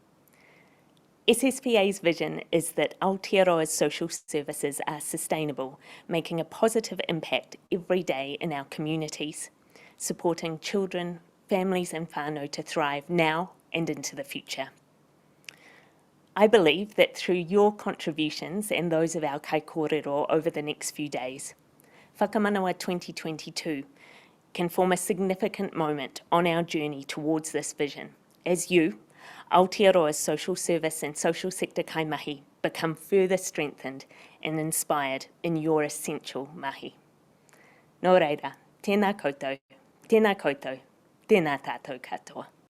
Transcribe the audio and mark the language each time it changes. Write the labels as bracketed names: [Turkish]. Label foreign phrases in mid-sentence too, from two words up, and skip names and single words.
[English] SSPA's vision is that Aotearoa's social services are sustainable, making a positive impact every day in our communities, supporting children, families and whānau to thrive now and into the future. I believe that through your contributions and those of our [Māori] kai kōrero [English] over the next few days, Whakamanawa 2022 can form a significant moment on our journey towards this vision, as you, Aotearoa's social service and social sector kaimahi, become further strengthened and inspired in your essential mahi. [Māori] Nō reira, tēnā koutou, tēnā tātou katoa.